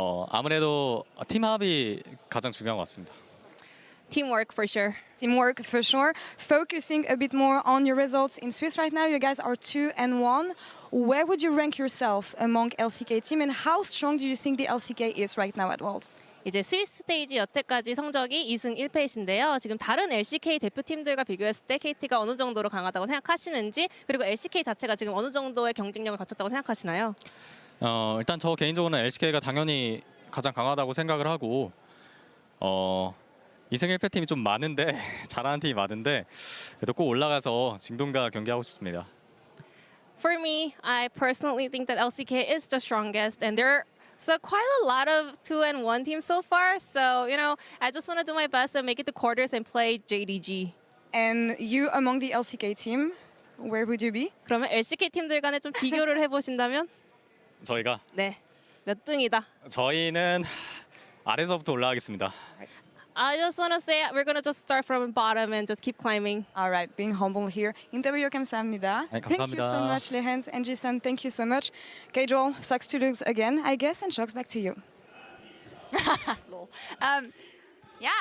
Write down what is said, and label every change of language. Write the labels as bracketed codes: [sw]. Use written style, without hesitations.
[ko] 아무래도 팀 합이 가장 중요한 것 같습니다. [en] Teamwork for sure. Teamwork for sure. Focusing a bit more on your results in Swiss right now, you guys are 2-1. Where would you rank yourself among LCK team, and how strong do you think the LCK is right now at Worlds? [ko] 이제 스위스 스테이지 여태까지 성적이 2승 1패이신데요. 지금 다른 LCK 대표팀들과 비교했을 때 KT가 어느 정도로 강하다고 생각하시는지, 그리고 LCK 자체가 지금 어느 정도의 경쟁력을 갖췄다고 생각하시나요? 일단 저 개인적으로는 LCK가 당연히 가장 강하다고 생각을 하고 2승 1패 팀이 좀 많은데 잘하는 팀이 많은데 그래도 꼭 올라가서 징동과 경기하고 싶습니다. [en] For me, I personally think that LCK is the strongest, and there are quite a lot of 2-1 teams so far. So, you know, I just want to do my best and make it to quarters and play JDG. And you among the LCK team, where would you be? [ko] 그러면 LCK 팀들 간에 좀 비교를 해보신다면? 저희가 네. 몇 등이다. 저희는 아래서부터 올라가겠습니다. [en] I just want to say we're gonna just start from bottom and just keep climbing. All right, being humble here. [ko] 인터뷰 감사합니다. 네, [en] Thank you so [ko] 감사합니다. [en] much, Lehends and Jason. Thank you so much. Okay, Joel, sucks to lose again, I guess, and Shocks back to you. Lol. Yeah.